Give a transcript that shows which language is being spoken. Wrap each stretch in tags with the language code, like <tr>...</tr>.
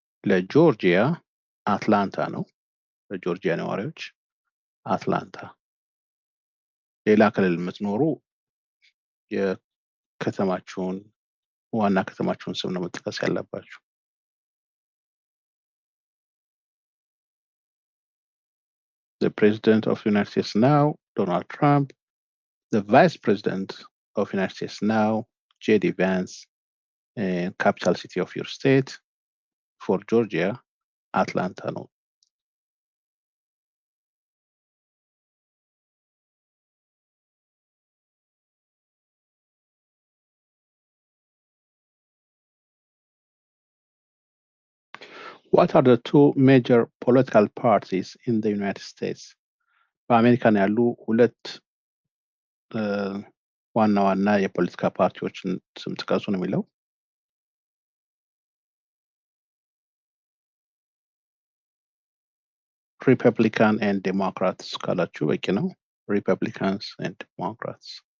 <am>ለጆርጂያ አትላንታ ነው። ለጆርጂያ ነዋሪዎች አትላንታ። ሌላ ክልል የምትኖሩ የከተማችሁን ዋና ከተማችሁን ስም ነው መጥቀስ ያለባችሁ።</am> <en>The president of the United States now, Donald Trump. The vice president of United States now? JD Vance. Capital city of your state? For Georgia, Atlanta ነው። What are the two major political parties in the United States?</en> <am>በአሜሪካን ያሉ ሁለት ዋና ዋና የፖለቲካ ፓርቲዎችን ስም ጥቀሱ ነው የሚለው። ሪፐብሊካን ኤንድ ዴሞክራትስ ካላችሁ በቂ ነው። ሪፐብሊካንስ ኤንድ ዴሞክራትስ።</am>